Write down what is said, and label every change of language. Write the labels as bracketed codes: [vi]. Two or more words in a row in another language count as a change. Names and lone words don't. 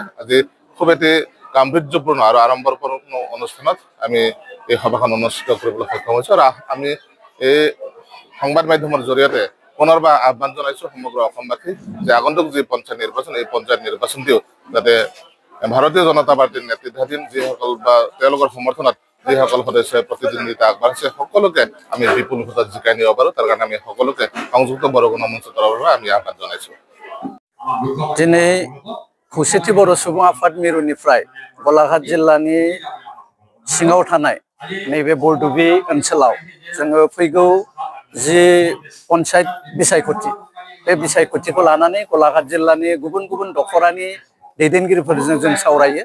[as] আজি খুব এটি গাম্ভীৰ্যপূৰ্ণ আৰু আড়ম্বৰপূৰ্ণ অনুষ্ঠানত আমি এই সভাখন অনুষ্ঠিত কৰিবলৈ সক্ষম হৈছোঁ আৰু আমি এই সংবাদ মাধ্যমৰ জৰিয়তে পুনৰবাৰ আহ্বান জনাইছোঁ সমগ্ৰ অসমবাসীক যে আগন্তুক যি পঞ্চায়ত নিৰ্বাচন এই পঞ্চায়ত নিৰ্বাচনটিও যাতে ভাৰতীয় জনতা পাৰ্টীৰ নেতৃত্বাধীন যিসকল বা তেওঁলোকৰ সমৰ্থনত যিসকল সদস্যই প্ৰতিদ্বন্দ্বিতা আগবাঢ়িছে সকলোকে আমি বিপুল ভোটত জিকাই নিব পাৰোঁ তাৰ কাৰণে আমি সকলোকে সংযুক্ত বড়ো গণমঞ্চৰ তৰফৰ পৰা আমি আহ্বান জনাইছোঁ। [brx] दिनै खौसेथि बर' सुबुं आफाद मिरुनिफ्राय गलाघाट जिल्लानि सिङाव थानाय नैबे बरदुबि ओनसोलाव जोङो फैगौ जि पन्चायत बिसायख'थि बे बिसायख'थिखौ लानानै गलाघाट जिल्लानि गुबुन गुबुन दखरानि दैदेनगिरिफोरजों जों सावरायो।